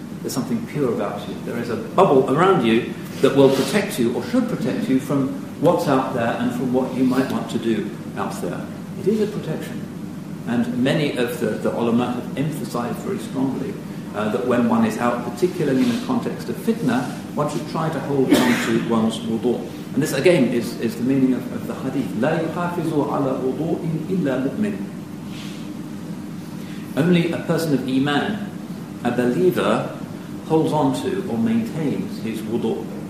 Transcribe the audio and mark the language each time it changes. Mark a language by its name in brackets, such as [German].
[English] There's something pure about you. There is a bubble around you that will protect you, or should protect you, from what's out there and from what you might want to do out there. It is a protection. And many of the ulama have emphasized very strongly that when one is out, particularly in the context of fitna, one should try to hold on to one's wudu. And this again is the meaning of the hadith. [Arabic] لا يحافظ على وضوء إلا مؤمن. [English] Only a person of iman, a believer, holds on to or maintains his wudu.